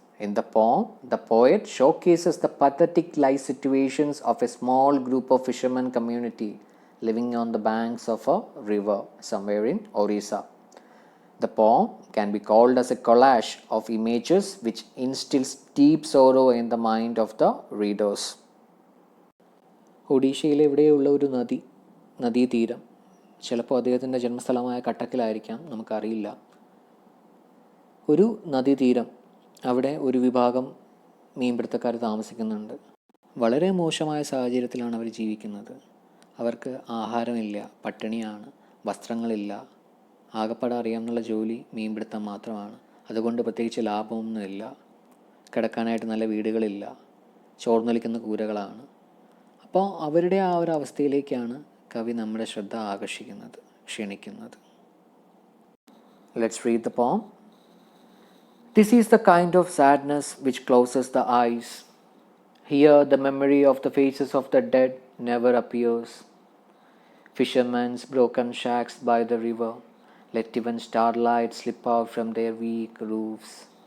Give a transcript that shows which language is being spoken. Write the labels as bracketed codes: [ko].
[en] In the poem, the poet showcases the pathetic life situations of a small group of fishermen community living on the banks of a river somewhere in Orissa. The poem can be called as a collage of images which instills deep sorrow in the mind of the readers. [ml] ഒഡീഷയിലെ എവിടെയുള്ള ഒരു നദീതീരം, ചിലപ്പോൾ അദ്ദേഹത്തിൻ്റെ ജന്മസ്ഥലമായ കട്ടക്കിലായിരിക്കാം, നമുക്കറിയില്ല. ഒരു നദീതീരം, അവിടെ ഒരു വിഭാഗം മീൻപിടുത്തക്കാർ താമസിക്കുന്നുണ്ട്. വളരെ മോശമായ സാഹചര്യത്തിലാണ് അവർ ജീവിക്കുന്നത്. അവർക്ക് ആഹാരമില്ല, പട്ടിണിയാണ്, വസ്ത്രങ്ങളില്ല. ആകപ്പാടെ അറിയാമെന്നുള്ള ജോലി മീൻപിടുത്തം മാത്രമാണ്. അതുകൊണ്ട് പ്രത്യേകിച്ച് ലാഭമൊന്നുമില്ല. കിടക്കാനായിട്ട് നല്ല വീടുകളില്ല, ചോർന്നൊലിക്കുന്ന കൂരകളാണ്. അപ്പോൾ അവരുടെ ആ ഒരു അവസ്ഥയിലേക്കാണ് കവി നമ്മുടെ ശ്രദ്ധ ആകർഷിക്കുന്നത്, ക്ഷണിക്കുന്നത്. [en] Let's read the poem. This is the kind of sadness which closes the eyes. Here the memory of the faces of the dead never appears. Fishermen's broken shacks by the river let even starlight slip out from their weak roofs.